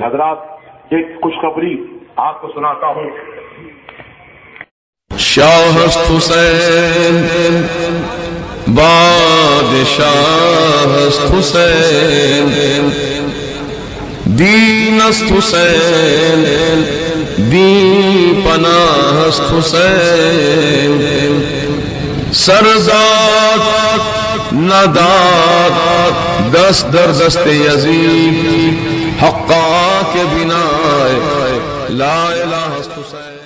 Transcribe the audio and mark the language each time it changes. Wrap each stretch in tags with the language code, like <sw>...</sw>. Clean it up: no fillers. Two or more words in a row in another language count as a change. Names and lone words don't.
<ur>حضرات ایک خوشخبری آپ کو سناتا ہوں۔</ur> <fa>شاہ حسین بادشاہ حسین دین است حسین دین پناہ است حسین سرزاد نداد دست در دست یزید حقا کے بنا</fa> <ar>لا الہ</ar> <fa>است حسین۔</fa>